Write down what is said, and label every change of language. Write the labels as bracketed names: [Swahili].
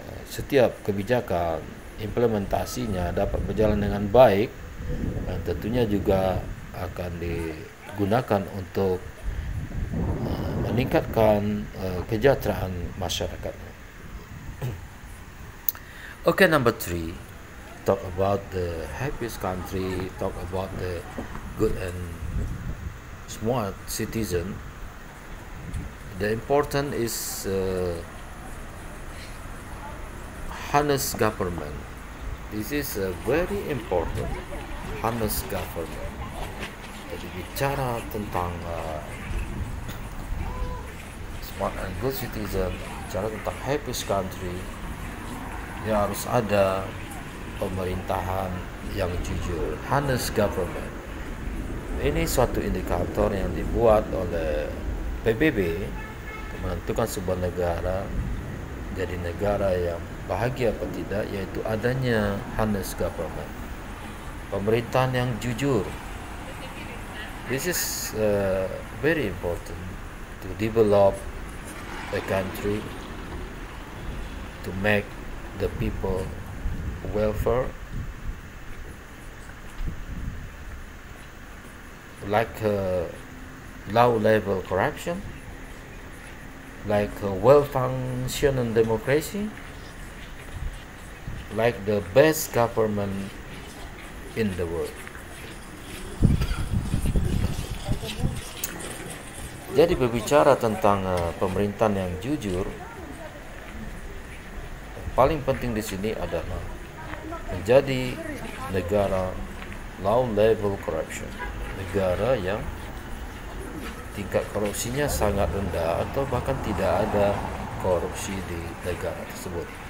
[Indonesian] setiap kebijakan, implementasinya dapat berjalan dengan baik, dan tentunya juga akan digunakan untuk meningkatkan kesejahteraan masyarakat. [English] Okay, number 3, talk about the happiest country, talk about the good and smart citizen. The important is honest government. This is very important, honest government. [Indonesian] Jadi bicara tentang [English] smart and good citizen, [Indonesian] bicara tentang [English] happiest country, [Indonesian] ya harus ada pemerintahan yang jujur, [English] honest government. [Indonesian] Ini suatu indikator yang dibuat oleh PBB untuk menentukan sebuah negara jadi negara yang bahagia atau tidak, yaitu adanya [English] honest government, [Indonesian] pemerintahan yang jujur. [English] This is very important to develop a country, to make the people welfare, like low level corruption, like a well-functioning democracy, like the best government in the world. [Indonesian] Jadi berbicara tentang pemerintahan yang jujur, yang paling penting di sini adalah menjadi negara [English] low level corruption, [Indonesian] negara yang tingkat korupsinya sangat rendah atau bahkan tidak ada korupsi di negara tersebut.